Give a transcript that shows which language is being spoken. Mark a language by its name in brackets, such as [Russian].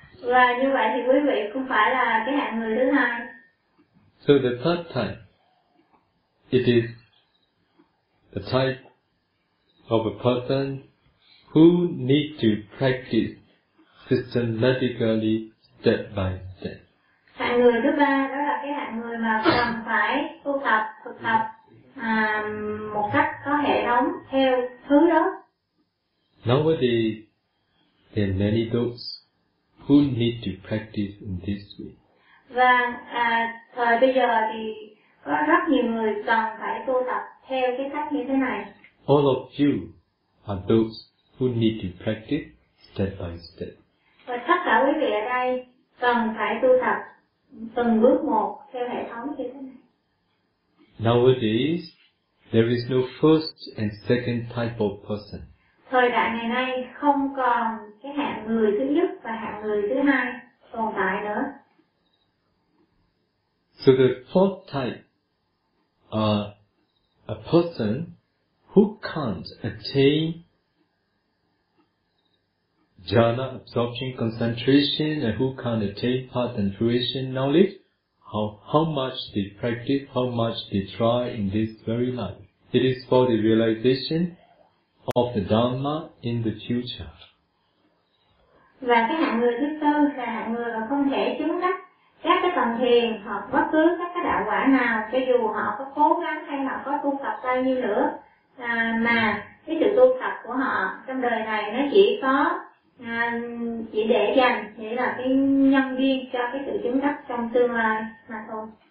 [Vietnamese] Và như vậy thì quý vị cũng phải là cái hạng người thứ hai. [English] So the third type, it is the type of a person who need to practice systematically step by step. [Vietnamese] Hạng người thứ ba đó là cái hạng người mà cần phải tu tập thực tập một cách có hệ thống theo thứ đó. [English] Nowadays, there are many those who need to practice in this way. [Vietnamese] Và thời bây giờ thì có rất nhiều người cần phải tu tập theo cái cách như thế này. [English] All of you are those who need to practice step by step. [Vietnamese] Và tất cả quý vị ở đây cần phải tu tập từng bước một theo hệ thống như thế này. [English] Nowadays, there is no first and second type of person. [Vietnamese] Thời đại ngày nay không còn cái hạng người thứ nhất và hạng người thứ hai tồn tại nữa. [English] So the fourth type are a person who can't attain jhana absorption concentration and who can't attain path and fruition knowledge, how much they practice, how much they try in this very life. It is for the realization of the Dhamma in the future. [Vietnamese] Và cái hạng người thứ tư là hạng người mà không thể chứng đắc các cái tầng thiền hoặc bất cứ các cái đạo quả nào, cho dù họ có cố gắng hay họ có tu tập bao nhiêu nữa, mà cái sự tu tập của họ trong đời này nó chỉ có chỉ để dành chỉ là cái nhân viên cho cái sự chứng đắc trong tương lai mà thôi.